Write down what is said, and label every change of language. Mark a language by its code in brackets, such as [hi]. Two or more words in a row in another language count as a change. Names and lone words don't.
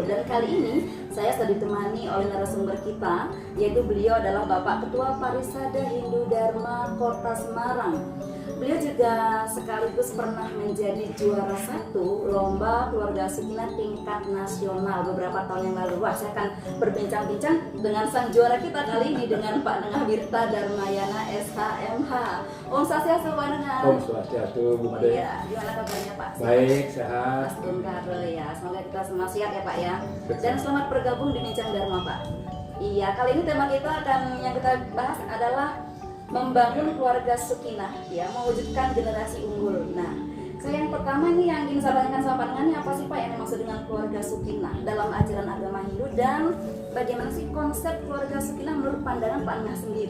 [id] Dan kali ini saya sudah ditemani oleh narasumber kita, yaitu beliau adalah Bapak Ketua Parisada Hindu Dharma Kota Semarang. Beliau juga sekaligus pernah menjadi juara 1 lomba keluarga sakinah tingkat nasional beberapa tahun yang lalu. Wah, saya akan berbincang-bincang dengan sang juara kita kali ini dengan Pak Nengah Wirta Darmayana SHMH. [sa] Om Swastiastu [id] Pak Nengah. [sa] Om Swastiastu [id] Bu Made. Iya, gimana kabarnya Pak? Baik, sehat. Mas Bungkar ya. Semoga kita semua sehat ya Pak ya. Dan selamat bergabung di Bincang Dharma Pak. Iya, kali ini tema kita yang kita bahas adalah membangun keluarga sakinah, ya, mewujudkan generasi unggul. Nah, saya yang pertama ini yang ingin saya tanyakan sama pandangannya apa sih Pak yang dimaksud dengan keluarga sakinah dalam ajaran agama Hindu, dan bagaimana sih konsep keluarga sakinah menurut pandangan Pak Nengah sendiri?